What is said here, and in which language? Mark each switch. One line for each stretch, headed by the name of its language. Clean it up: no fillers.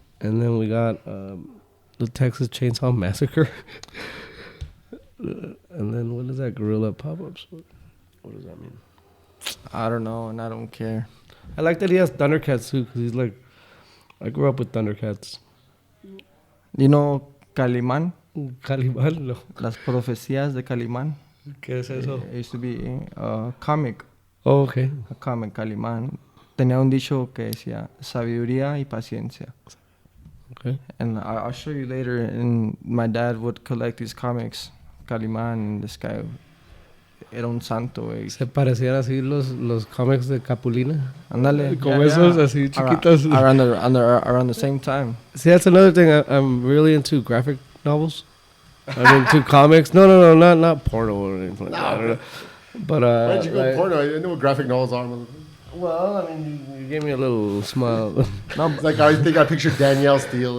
English: and then we got the Texas Chainsaw Massacre, and then what is that? Gorilla pop-ups. What does that mean? I don't know, and I don't care. I like that he has Thundercats too, because he's like, I grew up with Thundercats. You know Calimán? Caliban, no.
Spanish: Las profecías de Calimán. ¿Qué es eso?
English: It used to be a comic. Oh, okay. A comic, Calimán.
Spanish: Tenía un dicho que decía sabiduría y paciencia.
English: Okay. And I'll show you later. And my dad would collect these comics.
Spanish: Calimán,
English: and this guy
Spanish: era un santo, güey. Se parecían así los cómics de Capulina. Ándale. Como esos así chiquitos.
English: Around the same time. See, that's another thing. I'm really into graphic novels. I'm into comics. No, not porno or anything like that. I don't know. But Why'd you go like- porno? I didn't know what graphic novels are. motherfucker. Well, I mean, you gave me a little smile. It's like I think I pictured Danielle Steele.